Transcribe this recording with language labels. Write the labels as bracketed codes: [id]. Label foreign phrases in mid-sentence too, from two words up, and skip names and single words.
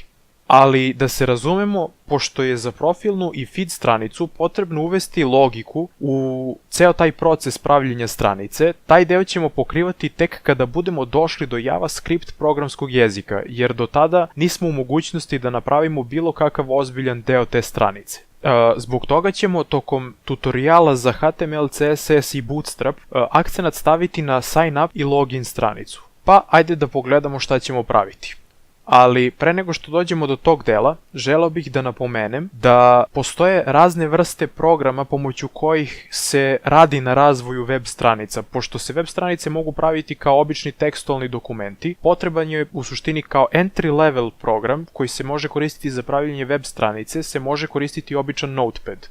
[sr] Ali da se razumemo, pošto je za profilnu i feed stranicu potrebno uvesti logiku u ceo taj proces pravljenja stranice, taj deo ćemo pokrivati tek kada budemo došli do JavaScript programskog jezika, jer do tada nismo u mogućnosti da napravimo bilo kakav ozbiljan deo te stranice. Zbog toga ćemo tokom tutoriala za HTML, CSS i Bootstrap akcenat staviti na [en] sign up [sr] i login stranicu. Pa ajde da pogledamo šta ćemo praviti. Ali pre nego što dođemo do tog dela, želeo bih da napomenem da postoje razne vrste programa pomoću kojih se radi na razvoju web stranica. Pošto se web stranice mogu praviti kao obični tekstualni dokumenti, potreban je u suštini kao [en] entry level [sr] program koji se može koristiti za pravljenje web stranice, se može koristiti običan Notepad.